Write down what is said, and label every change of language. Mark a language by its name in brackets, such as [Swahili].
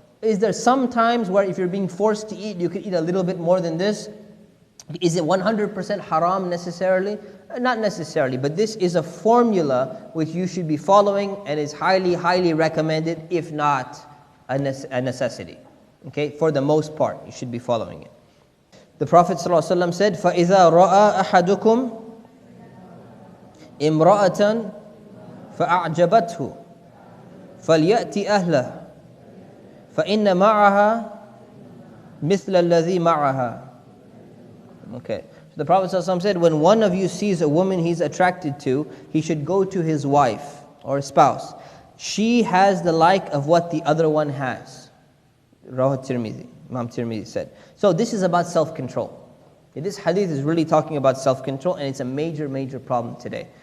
[English] Is there some times where if you're being forced to eat, you could eat a little bit more than this? Is it 100% haram necessarily? Not necessarily, but this is a formula which you should be following and is highly, highly recommended, if not a necessity. Okay, for the most part, you should be following it. The Prophet ﷺ said, [Arabic] فَإِذَا رَأَى أَحَدُكُمْ إِمْرَأَةً فَأَعْجَبَتْهُ فَلْيَأْتِ أَهْلَهُ فَإِنَّ مَعَهَا مِثْلَ الَّذِي مَعَهَا. [English] Okay. So the Prophet ﷺ said, when one of you sees a woman he's attracted to, he should go to his wife or spouse. She has the like of what the other one has. Rawah Tirmidhi, Imam Tirmidhi said. So this is about self-control. This hadith is really talking about self-control, and it's a major, major problem today.